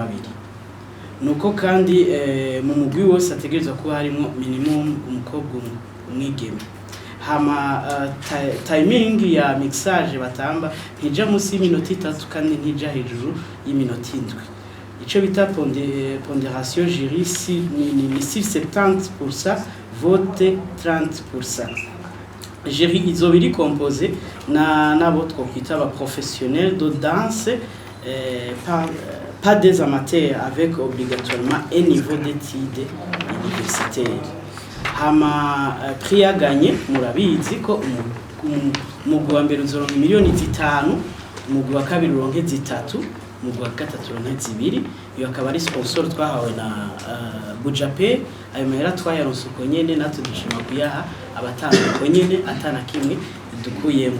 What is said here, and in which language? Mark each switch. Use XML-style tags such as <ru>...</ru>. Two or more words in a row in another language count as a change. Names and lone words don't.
<rn>Nuko kandi mu mugwi wose ategereza kuba harimo minimum umukobwa umwigeme. Hama timing ya mixage batamba ntija musi y'iminota 3 kandi ntija hejuru y'iminota 7. Ico bita</rn> <fr>pondération jury</fr> <rn>ni 70%, vote 30%. Jury izobiri composé nabo twokwita aba</rn> <fr>professionnels de danse pas des amateurs avec obligatoirement un niveau d'études universitaire.</fr> <rn>Hama prix ya gagné murabizi ko umugwi wa mbere uzoronka miliyoni 5, umugwi wa kabiri uronke 3, umugwi wa gatatu uronke 2. Iyo akaba ari sponsor twahawe na Bujape. Ayo mahera twayaronse uko nyene natwe dushima kuyaha abatanga uko nyene atana kimwe dukuyemo.</rn>